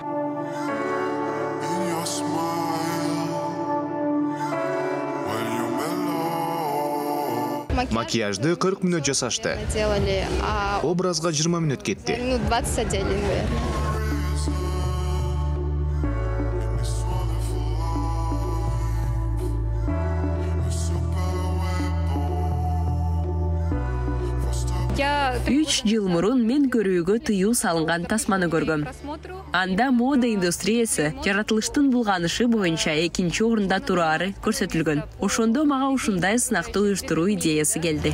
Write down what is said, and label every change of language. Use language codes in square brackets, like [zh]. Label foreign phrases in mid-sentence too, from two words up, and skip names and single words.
[ky] Макияжды 40 мүнөт жасашты. Делали, Образга 20 мүнөт кетти. [ru] 20 одели, наверное. Я [ky] 3 жыл мурун мен көрүүгө тыюу салынган тасманы көргөм. Анда мода индустриясы жаратылыштын булганышы боюнча экинчи орунда турары көрсөтүлгөн. Ошондо мага ушундай сынакты уюштуруу идеясы келди.